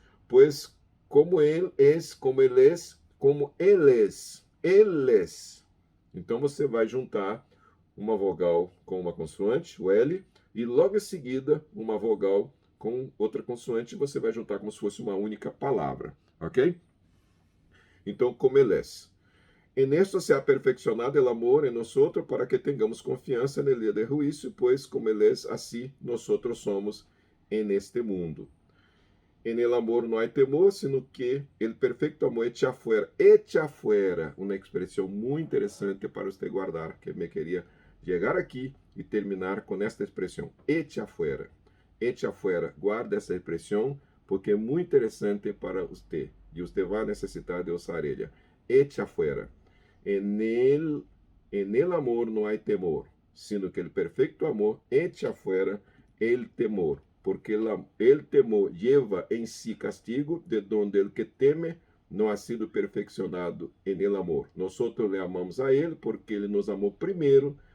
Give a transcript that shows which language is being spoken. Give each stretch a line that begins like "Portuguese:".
Portuguese: Pois como ele é, como ele é, como eles. Eles. Então você vai juntar uma vogal com uma consoante, o L, e logo em seguida uma vogal com outra consoante, você vai juntar como se fosse uma única palavra, ok? Então, como eles.
Spanish: En esto se ha perfeccionado el amor en nosotros para que tengamos confianza en el día de juicio, pues como Él es, así nosotros somos en este mundo. En el amor no hay temor, sino que el perfecto amor echa afuera,
Portuguese: uma expressão muito interessante para você guardar, que me queria chegar aqui e terminar com esta expressão, echa afuera, guarda essa expressão, porque é muito interessante para você, e você vai necessitar de usar ela, echa afuera.
Spanish: En el amor no hay temor, sino que el perfecto amor echa afuera el temor, porque el temor lleva en sí castigo, de donde el que teme no ha sido perfeccionado en el amor. Nosotros le amamos a Él porque
Portuguese: Ele nos amou primeiro.